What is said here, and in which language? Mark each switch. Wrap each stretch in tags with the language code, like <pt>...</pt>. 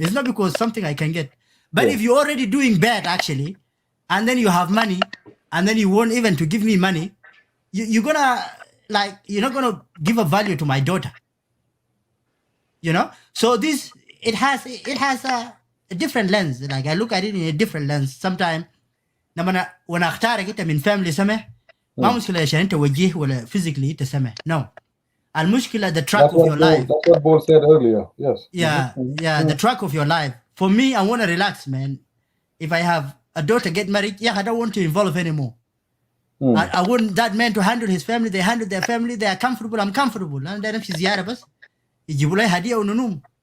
<en>It's not because something I can get, but if you're already doing bad actually, and then you have money, and then you want even to give me money, you're gonna, like, you're not gonna give a value to my daughter. You know, so this it has a different lens. Like, I look at it in a different lens. Sometimes when</en> <ar>اختارك انت من family سمح, ما مشكلة عشان انت وجيه ولا physically انت سمح.</ar> <en>No.</en> <ar>المشكلة</ar> <en>the track of your life. That's what Paul said earlier. Yes. Yeah, the track of your life. For me, I want to relax, man. If I have a daughter get married, I don't want to involve anymore. I want that man to handle his family. They handle their family. They are comfortable. I'm comfortable.</en> <ar>أنا داير أمشي زيارة بس. يجيبوا لي هدية وننوم.</ar>